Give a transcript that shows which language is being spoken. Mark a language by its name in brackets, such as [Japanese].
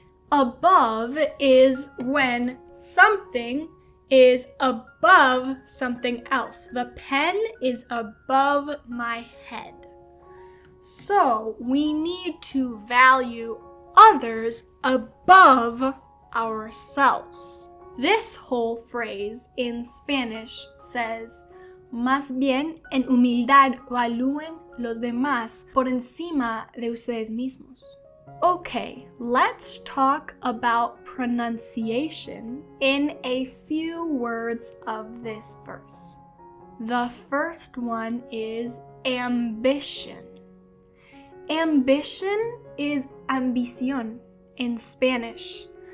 [English] Above is when something is above something else. The pen is above my head. So we need to value others above ourselves. This whole phrase in Spanish says, [Spanish] más bien en humildad valúen los demás por encima de ustedes mismos. [English] Okay, let's talk about pronunciation in a few words of this verse. The first one is ambition. Ambition is ambición in Spanish.